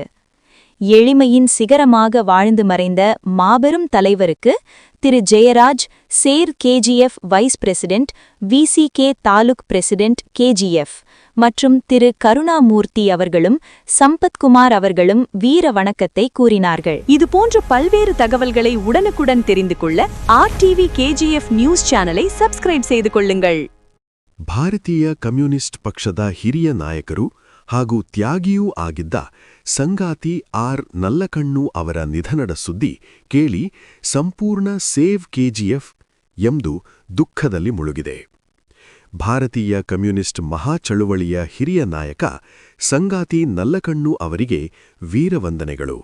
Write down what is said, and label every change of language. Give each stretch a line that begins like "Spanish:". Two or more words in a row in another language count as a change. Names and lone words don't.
Tamil: எளிமையின் சிகரமாக வாழ்ந்து மறைந்த மாபெரும் தலைவருக்கு திரு ஜெயராஜ், சேர் KGF
English: vice president,
Tamil: VCK
English: taluk president
Tamil: KGF மற்றும் திரு கருணாமூர்த்தி அவர்களும் சம்பத்குமார் அவர்களும் வீர வணக்கத்தை கூறினார்கள். இதுபோன்ற பல்வேறு தகவல்களை உடனுக்குடன் தெரிந்து கொள்ள RTV KGF
English: news channel
Tamil: சப்ஸ்கிரைப் செய்து கொள்ளுங்கள்.
Kannada: ಭಾರತೀಯ ಕಮ್ಯುನಿಸ್ಟ್ ಪಕ್ಷದ ಹಿರಿಯ ನಾಯಕರು ಹಾಗೂ ತ್ಯಾಗಿಯೂ ಆಗಿದ್ದ ಸಂಗಾತಿ ನಲ್ಲಕಣ್ಣು ಅವರ ನಿಧನದ ಸುದ್ದಿ ಕೇಳಿ ಸಂಪೂರ್ಣ ಸೇವ್ KGF ಎಂಬುದು ದುಃಖದಲ್ಲಿ ಮುಳುಗಿದೆ. ಭಾರತೀಯ ಕಮ್ಯುನಿಸ್ಟ್ ಮಹಾಚಳುವಳಿಯ ಹಿರಿಯ ನಾಯಕ ಸಂಗಾತಿ ನಲ್ಲಕಣ್ಣು ಅವರಿಗೆ ವೀರವಂದನೆಗಳು.